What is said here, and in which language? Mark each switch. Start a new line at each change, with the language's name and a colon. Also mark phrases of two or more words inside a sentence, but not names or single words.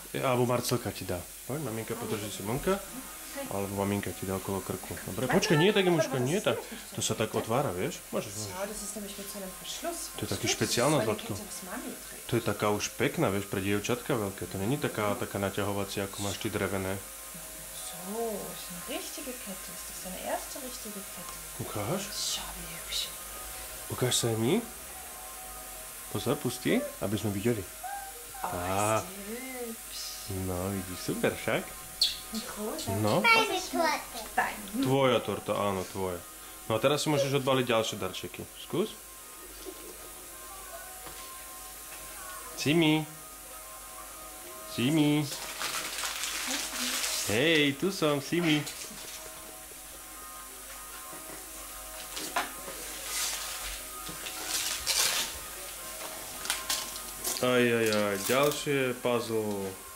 Slovak: Alebo Marcelka ti dá. Poď, maminka podrží Simonka. Alebo maminka ti dá okolo krku. Dobre, počkaj, nie tak, Emuška, nie tak. To sa tak otvára, vieš? Môžeš.
German: Schau, das ist nämlich mit so einem Verschluss.
Slovak: To je taký špeciálna,
German: Weil die
Slovak: Zlatko.
German: Kette, was Mami trägt.
Slovak: To je taká už pekná, vieš, pre dievčatka veľké. To není taká naťahovacia, ako máš ty drevené.
German: So, das ist eine richtige Kette. Das ist deine erste richtige Kette.
Slovak: Ukáž?
German: Schau, wie hübsch.
Slovak: Ukáž sa aj my. Pozor, pusti, aby sme videli. Oh, Ah.
German: ist die hübsch.
Slovak: No, vidíš, super však.
German: Wie groß? No, Meine Torte. Dein.
Slovak: tvoja torta, áno, tvoja. No a teraz si môžeš odbaliť ďalšie darčeky. Skús. Simi. Simi. Hej, tu som, Simi. Aj, ďalšie puzzle.